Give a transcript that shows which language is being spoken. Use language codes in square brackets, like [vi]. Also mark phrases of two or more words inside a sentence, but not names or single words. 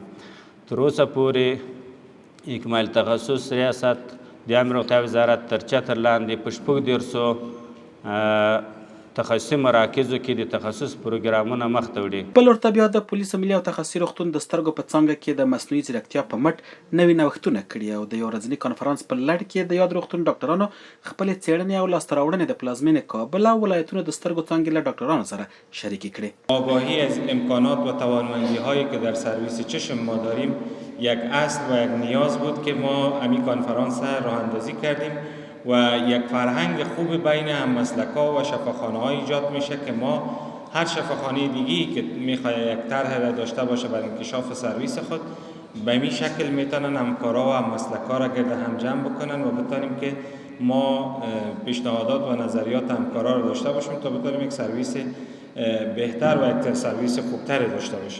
[ps] تر اوسه پورې اکمال تخصص ریاست د عامه روغتیا وزارت تر چتر لاندې په 14 تخصصي مراکزو کې د تخصص پروګرامونه مخ ته وړي. بل ورته بیا د پولیسو ملي او تخصصي روغتون د سترګو په څانګه کې د مصنوعي ځیرکتیا په مټ نوي نوښتونه کړي او د یو ورځني کنفرانس په لړ کې د یاد روغتون ډاکټرانو خپلې څېړنې او لاسته راوړنې د پلازمینې کابل او ولایتونو د سترګو څانګې له ډاکټرانو سره شریکې کړي. [fa] آگاهی از امکانات و توانمندی‌هایی که در سرویس چشم ما داریم یک اصل و یک نیاز بود که ما همین کنفرانس راه اندازی کردیم و یک فرهنگ خوب بین هممسلک‌ها و شفاخانه‌ها ایجاد میشه که ما هر شفاخانه دیگه‌ای که میخواد یک طرح را داشته باشه برای انکشاف سرویس خود به این شکل میتونن همکارا و هممسلک‌ها را گرد هم جمع بکنن و بتونیم که ما پیشنهادات و نظریات همکارا را داشته باشیم تا بتونیم یک سرویس بهتر و یک سرویس خوبتری داشته باشیم.